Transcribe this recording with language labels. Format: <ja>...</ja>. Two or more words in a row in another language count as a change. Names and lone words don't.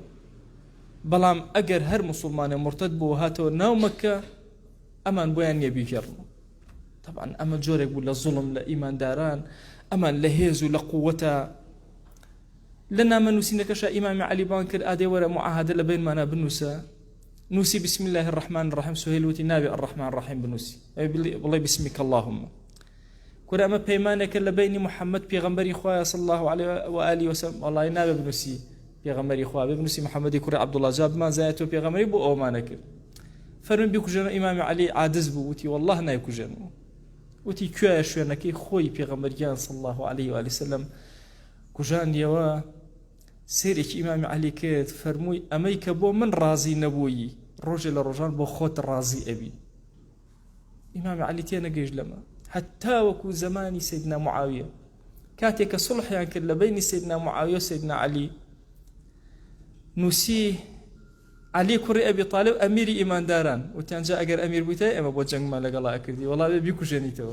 <ckb>بەڵام ئەگەر هەر مسلمانێ مرتد بوو هاتەوە ناو مەکە، ئەمان بۆیان نییە بیگێڕنەوە. طبعا ئەمە جۆرێک بوو لە زوڵم لە ئیمانداران، ئەمان لە هێز و لە قووەتە. لە نامە نووسینەکەشە ئیمامی عەلی بان کرد ئادێ وەرە معاهدە لە بینمانە بنووسە، نووسی</ckb> <ar>بسم الله الرحمن الرحیم.</ar> <ckb>سهیل وتی نابێ</ckb> <ar>الرحمن الرحیم</ar> <ckb>بنووسی، بڵێ</ckb> <ar>بسمیک اللهم.</ar> <ckb>کورە ئەمە پەیمانێکە لە بینی محەممەد پێغەمبەری خوایە</ckb> <ar>صلی الله عليه وآله وسلم،</ar> <ckb>وەڵی نابێ بنووسی پێغەمبەری خوا، بێ بنووسی محەممەدی کوڕی عەبدوڵڵاه جا بمانزایەتەوە پێغەمبەری بۆ ئەومانە کرد. فەرمووی بیکوژێنەوە. ئیمامی عەلی عاجز بوو، وتی والله نایکوژێنەوە. وتی کوێیە شوێنەکەی خۆی پێغەمبەریان</ckb> <ar>صلی الله عليه وآله وسلم</ar> <ckb>کوژاندیەوە. سێرێکی ئیمامی عەلی کرد، فەرمووی ئەمەی کە بۆ من ڕازی نەبووی، ڕۆژێ لە ڕۆژان بۆ خۆت ڕازی ئەبی. ئیمامی عەلی تێنەگەیشت لەمە، حتا وەکو زمانی سەیدنا معاویە کاتێک کە سڵحیان کرد لە بینی سەیدنا معاویە و سەیدنا عەلی، نووسی عەلی کوڕی ئەبی طالب ئەمیری ئیمانداران، وتیان جا ئەگەر ئەمیر بوویتە ئێمە بۆ جەنگمان لەگەڵا ئەکردی، وەڵا بێ بیکوژێنیتەوە.</ckb>